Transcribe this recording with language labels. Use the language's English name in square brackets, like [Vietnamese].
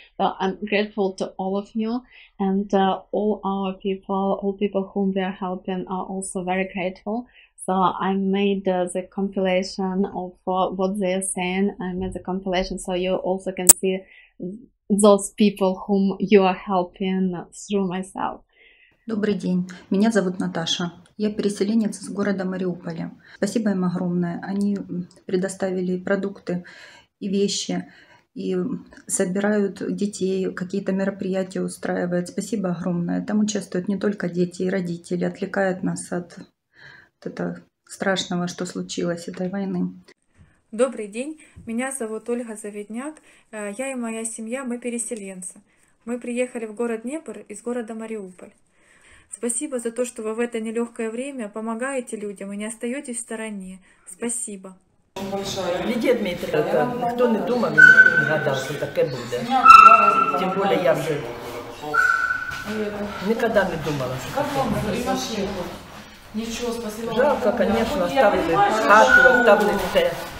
[English] So I'm grateful to all of you, and all people whom we are helping are also very grateful. So I made the compilation of what they are saying. I made the compilation so you also can see those people whom you are helping through myself. [Russian] Добрый день, меня зовут Наташа. Я переселенец из города Мариуполя. Спасибо им огромное. Они предоставили продукты и вещи, и собирают детей, какие-то мероприятия устраивают. Спасибо огромное. Там участвуют не только дети и родители, отвлекают нас от этого страшного, что случилось, этой войны. Добрый день, меня зовут Ольга Заведняк. Я и моя семья, мы переселенцы. Мы приехали в город Днепр из города Мариуполь. Спасибо за то, что вы в это нелегкое время помогаете людям и не остаетесь в стороне. Спасибо. [Ukrainian] Лідія Дмитрівна, ніхто не думав і ніхто не гадав, що таке буде. Тим більше я вже ніколи не думала, що таке буде. [Russian] Ничего, спасибо. Жалко, звісно, оставили хату, оставили все.